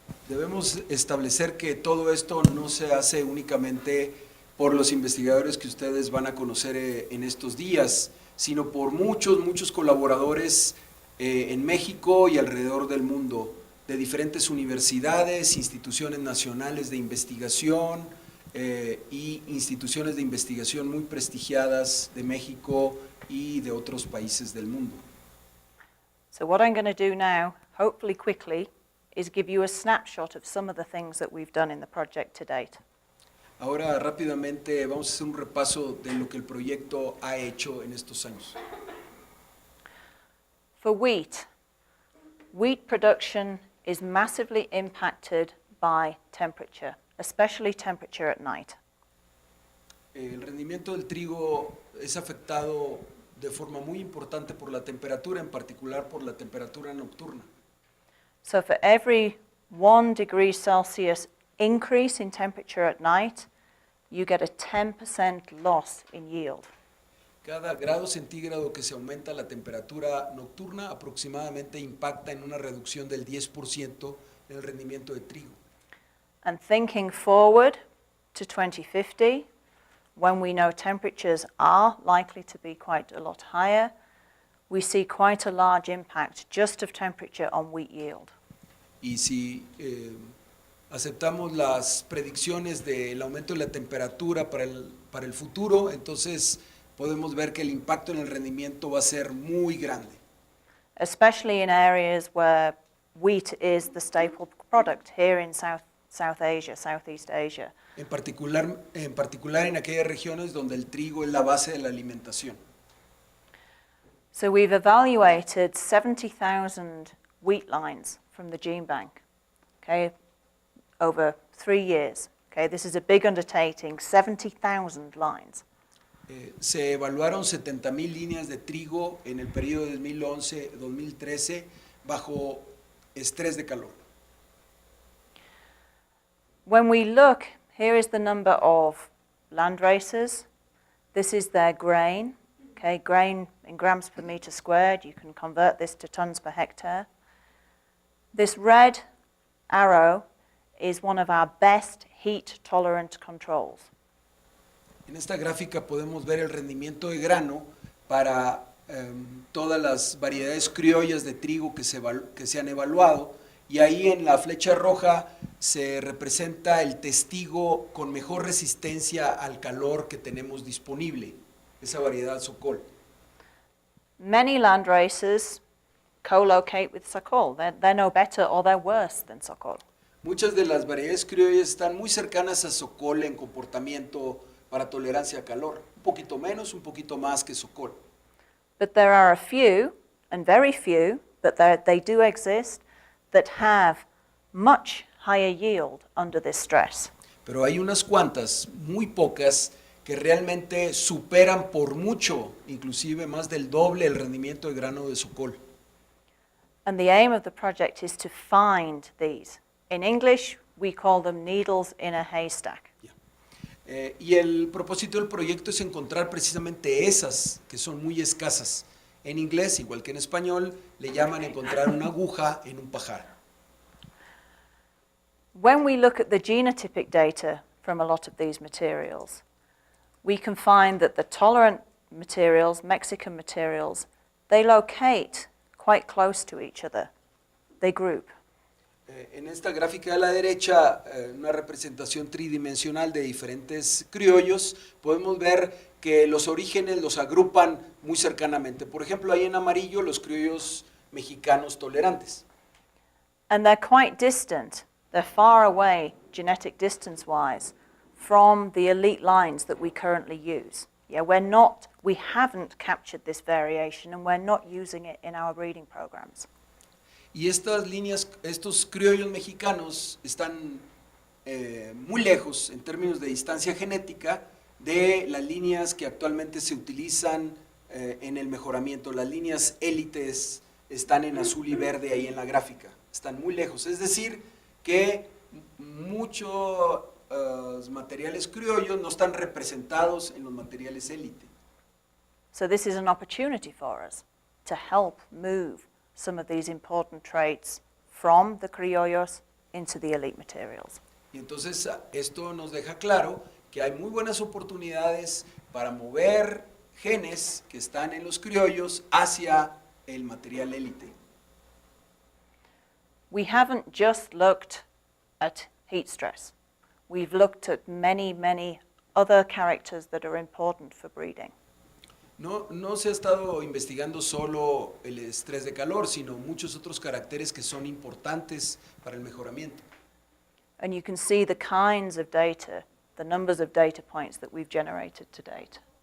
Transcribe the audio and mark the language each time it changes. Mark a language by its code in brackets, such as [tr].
[es] Debemos establecer que todo esto no se hace únicamente por los investigadores que ustedes van a conocer en estos días, sino por muchos colaboradores en México y alrededor del mundo, de diferentes universidades, instituciones nacionales de investigación y instituciones de investigación muy prestigiadas de México y de otros países del mundo. [en] So what I'm going to do now, hopefully quickly, is give you a snapshot of some of the things that we've done in the project to date. [es] Ahora rápidamente vamos a hacer un repaso de lo que el proyecto ha hecho en estos años. [en] For wheat production is massively impacted by temperature, especially temperature at night. [es] El rendimiento del trigo es afectado de forma muy importante por la temperatura, en particular por la temperatura nocturna. [en] So for every 1 degree Celsius increase in temperature at night, you get a 10% loss in yield. [es] Cada grado centígrado que se aumenta la temperatura nocturna aproximadamente impacta en una reducción del 10% en el rendimiento de trigo. [en] And thinking forward to 2050, when we know temperatures are likely to be quite a lot higher, we see quite a large impact just of temperature on wheat yield. [es] Y si aceptamos las predicciones del aumento de la temperatura para el futuro, entonces podemos ver que el impacto en el rendimiento va a ser muy grande. [en] Especially in areas where wheat is the staple product, here in South Asia, Southeast Asia. [es] En particular en aquellas regiones donde el trigo es la base de la alimentación. [en] So we've evaluated 70,000 wheat lines from the gene bank, okay, over 3 years. Okay, this is a big undertaking, 70,000 lines. [es] Se evaluaron 70,000 líneas de trigo en el periodo de 2011-2013 bajo estrés de calor. [en] When we look, here is the number of land races. This is their grain. Okay, grain in grams per meter squared. You can convert this to tons per hectare. This red arrow is one of our best heat-tolerant controls. [es] En esta gráfica podemos ver el rendimiento de grano para todas las variedades criollas de trigo que se han evaluado, y ahí en la flecha roja se representa el testigo con mejor resistencia al calor que tenemos disponible, esa variedad Sokol. [en] Many land races co-locate with Sokol. They're no better or they're worse than Sokol. [es] Muchas de las variedades criollas están muy cercanas a Sokol en comportamiento para tolerancia a calor, un poquito menos, un poquito más que Sokol. [en] But there are a few, and very few, but they do exist, that have much higher yield under this stress. [es] Pero hay unas cuantas, muy pocas, que realmente superan por mucho, inclusive más del doble, el rendimiento de grano de Sokol. [en] And the aim of the project is to find these. In English, we call them needles in a haystack. [es] Y el propósito del proyecto es encontrar precisamente esas que son muy escasas. En inglés, igual que en español, le llaman encontrar una aguja en un pajar. [en] When we look at the genotypic data from a lot of these materials, we can find that the tolerant materials, Mexican materials, they locate quite close to each other. They group. [es] En esta gráfica de la derecha, una representación tridimensional de diferentes criollos, podemos ver que los orígenes los agrupan muy cercanamente. Por ejemplo, ahí en amarillo los criollos mexicanos tolerantes. [en] And they're quite distant. They're far away, genetic distance-wise, from the elite lines that we currently use. Yeah, we haven't captured this variation and we're not using it in our breeding programs. [es] Y estas líneas, estos criollos mexicanos están muy lejos en términos de distancia genética de las líneas que actualmente se utilizan en el mejoramiento. Las líneas élites están en azul y verde ahí en la gráfica, están muy lejos. Es decir, que muchos materiales criollos no están representados en los materiales élite. [en] So this is an opportunity for us to help move some of these important traits from the criollos into the elite materials. [es] Y entonces esto nos deja claro que hay muy buenas oportunidades para mover genes que están en los criollos hacia el material élite. [en] We haven't just looked at heat stress. We've looked at many, many other characters that are important for breeding. [es] No se ha estado investigando solo el estrés de calor, sino muchos otros caracteres que son importantes para el mejoramiento. [en] And you can see the kinds of data, the numbers of data points that we've generated to date.